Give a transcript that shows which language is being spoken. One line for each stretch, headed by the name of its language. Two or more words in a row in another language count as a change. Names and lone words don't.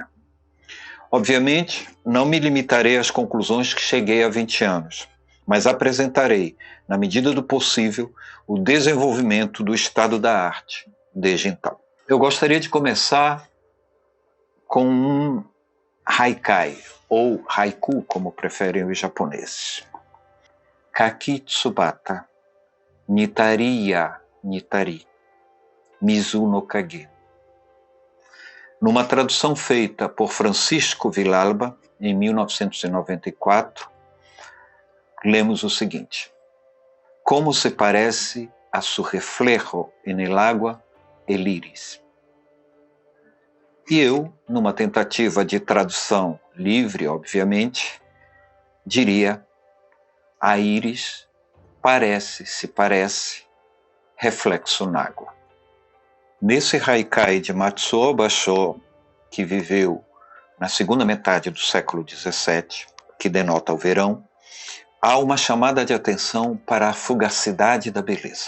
Portuguese: Obviamente, não me limitarei às conclusões que cheguei há 20 anos, mas apresentarei, na medida do possível, o desenvolvimento do estado da arte desde então. Eu gostaria de começar com um haikai, ou haiku, como preferem os japoneses.
Japanese: かきつばた 似たりや似たり 水の影.
Portuguese: Numa tradução feita por Francisco Villalba, em 1994, lemos o seguinte:
Spanish: Como se parece a su reflejo en el agua el iris.
Portuguese: E eu, numa tentativa de tradução livre, obviamente, diria: a íris se parece, reflexo na água. Nesse haikai de Matsuo Basho, que viveu na segunda metade do século XVII, que denota o verão, há uma chamada de atenção para a fugacidade da beleza.